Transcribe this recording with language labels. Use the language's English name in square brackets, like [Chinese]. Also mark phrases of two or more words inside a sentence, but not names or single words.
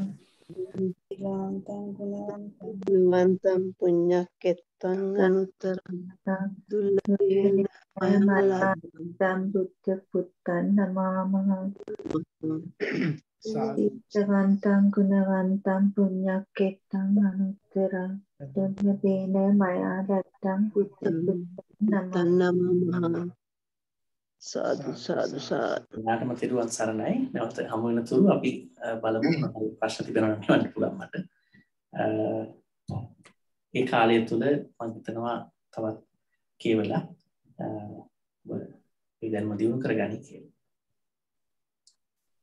[Pali] සීලවන්තං ගුණවන්තං පුඤ්ඤක්කෙත්තං අනුත්තරං දුන්නපේන මයා ලත්තං බුද්ධ පුත්තං නමාමහං. සීලවන්තං ගුණවන්තං පුඤ්ඤක්කෙත්තං අනුත්තරං දුන්නපේන මයා ලත්තං බුද්ධ පුත්තං නමාමහං. සාදු සාදු සාදු. [Sinhala] නාටම තිරුවන් සරණයි. නැවත හමු වෙන තුරු අපි බලමු මොනවද ප්‍රශ්න තිබෙනවා නම් කියන්න පුළුවන් මට. ඒ කාලය තුල මම හිතනවා තවත් කියවලා මේ ධර්ම දියුණු කරගනි කියලා.